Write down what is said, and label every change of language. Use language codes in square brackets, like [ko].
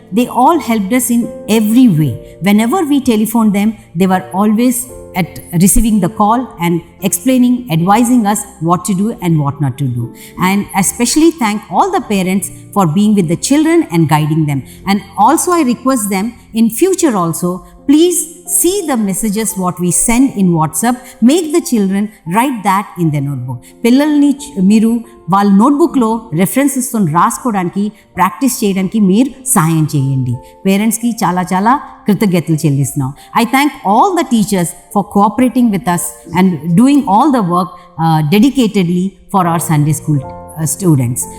[en] They all helped us in every way. Whenever we telephoned them, they were always at receiving the call and explaining, advising us what to do and what not to do. And especially thank all the parents for being with the children and guiding them. And also I request them in future also, please see the messages what we send in WhatsApp. Make the children write that in their notebook. [te] పిల్లల్ని మీరు వాళ్ళ నోట్బుక్లో రెఫరెన్సెస్తో రాసుకోవడానికి, practice చేయడానికి మీరు సహాయం చేయండి. పేరెంట్స్కి చాలా చాలా కృతజ్ఞతలు చెల్లిస్తున్నాం. [en] I thank all the teachers for cooperating with us and doing all the work dedicatedly for our Sunday school students.